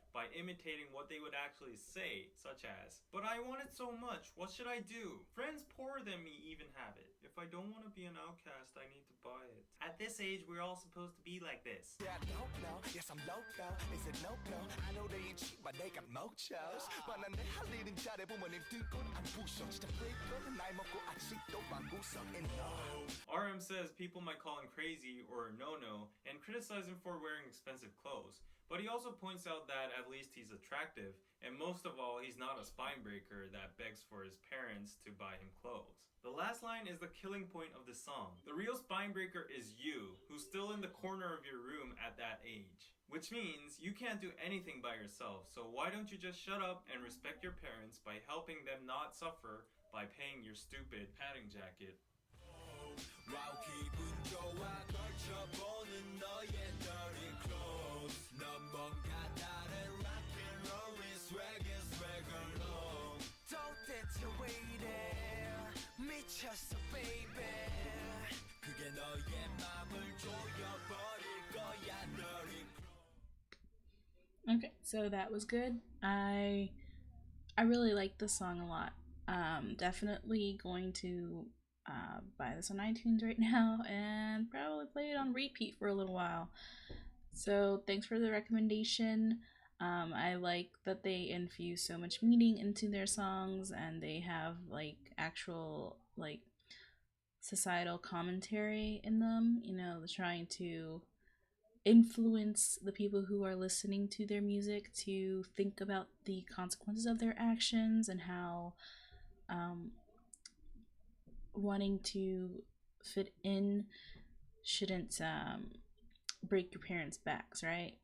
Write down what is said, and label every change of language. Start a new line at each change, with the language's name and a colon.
English: by imitating what they would actually say, such as, "But I want it so much, what should I do? Friends poorer than me even have it. If I don't want to be an outcast, I need to buy it." At this age, we're all supposed to be like this. Yeah, no, no, yes, I'm loco. Is it no, no? I know they ain't cheap, but they got mochos.
Korean: but 난 내 할 일은 잘해 부모님 등골 안 부셔. 진짜 freak, 나이 먹고 아직도 방구석
English: and no. RM says people might call him crazy or a no-no and criticize him for wearing expensive clothes. But he also points out that at least he's attractive, and most of all, he's not a spinebreaker that begs for his parents to buy him clothes. The last line is the killing point of the song. The real spinebreaker is you, who's still in the corner of your room at that age. Which means you can't do anything by yourself, so why don't you just shut up and respect your parents by helping them not suffer by paying your stupid padding jacket.
Korean: 와우 기분 좋아 걸쳐보는 너의
English: dirty clothes
Korean: 넌 뭔가 다른 rock'n'roll의
English: swag alone
Korean: 도대체 왜 이래 미쳤어 baby 그게 너의 맘을 조여버릴 거야 dirty clothes.
English: Okay, so that was good. I really like this song a lot. Definitely going to buy this on iTunes right now and probably play it on repeat for a little while. So thanks for the recommendation. I like that they infuse so much meaning into their songs, and they have like actual like societal commentary in them, you know, trying to influence the people who are listening to their music to think about the consequences of their actions and how wanting to fit in shouldn't break your parents' backs, right?